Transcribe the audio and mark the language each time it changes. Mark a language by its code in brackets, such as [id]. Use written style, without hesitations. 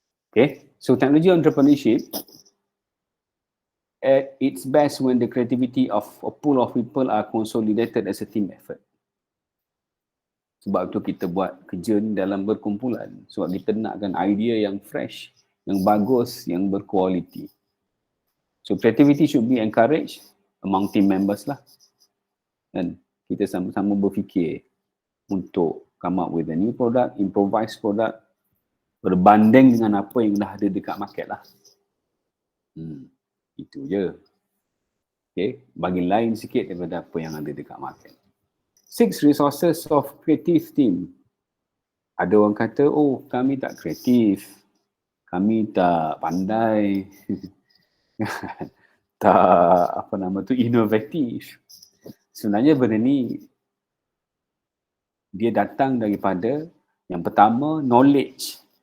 [en] Okay, so technology entrepreneurship at its best when the creativity of a pool of people are consolidated as a team effort. [ms] Sebab tu kita buat kerja ni dalam berkumpulan. Sebab kita nakkan idea yang fresh, yang bagus, yang berkualiti. [en] So creativity should be encouraged among team members lah. [ms] Dan kita sama-sama berfikir untuk [en] come up with a new product, improvised product, [ms] berbanding dengan apa yang dah ada dekat market lah. Itu je. Okay, bagi lain sikit daripada apa yang ada dekat market. [en] 6 resources of creative team. [ms] Ada orang kata, oh kami tak kreatif, kami tak pandai, tak inovatif. Sebenarnya benda ni dia datang daripada yang pertama, knowledge.